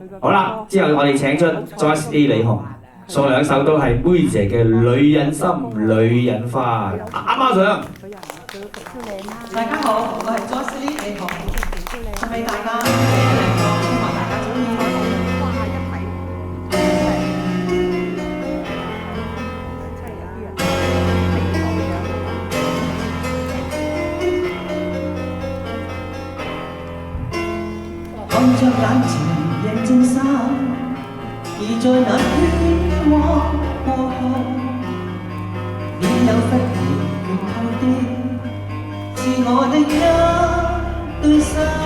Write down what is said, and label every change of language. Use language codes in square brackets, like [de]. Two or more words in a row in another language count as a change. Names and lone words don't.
[yue] 好啦，之後我哋請出 Joyce A 李紅，送兩首都係妹姐嘅《女人心》《女人花》，啱啱上。大家好，我係 Joyce A 李紅，送俾大家兩個，希望大家中意。看着眼前人正散，而在那喧嘩過後，便有忽然缺透的，是我的一對手。